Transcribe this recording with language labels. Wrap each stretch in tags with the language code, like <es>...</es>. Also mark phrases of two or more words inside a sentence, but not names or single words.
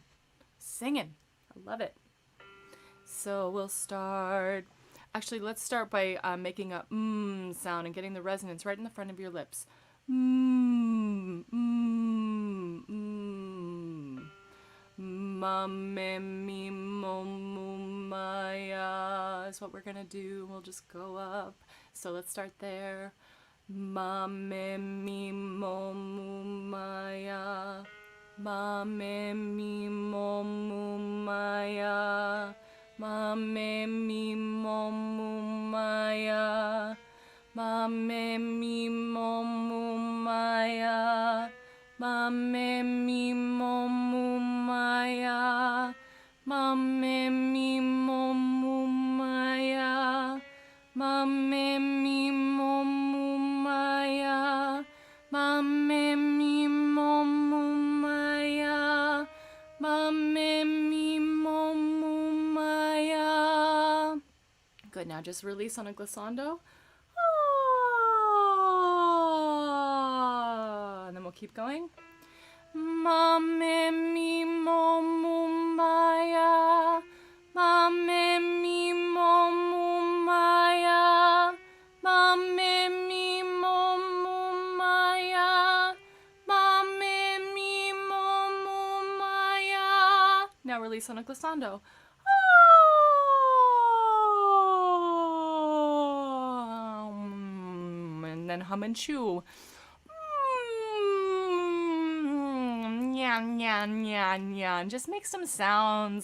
<en>Singing. I love it. So we'll start. Actually, let's start by making a sound and getting the resonance right in the front of your lips. Ma me mi mo mu maya is what we're gonna do. We'll just go up. So let's start there. Ma me mi mo mu maya. Ma me mi mo mu maya. Ma me mi mo mu maya. Ma me mi mo mu maya. Ma me mi mo mu maya. Ma me mi mo mu maya. Ma me mi mo mu maya. Ma me mi mo mu maya. Ma me mi mo mu maya. Good, now just release on a glissando. And then we'll keep going. Ma me mi mo mu maya. Ma me mi mo mu maya. Ma me mi mo mu maya. Ma me mi mo mu maya. Now release on a glissando. And then hum and chew. Nyan, nyan, nyan, nyan. Just make some sounds.</en>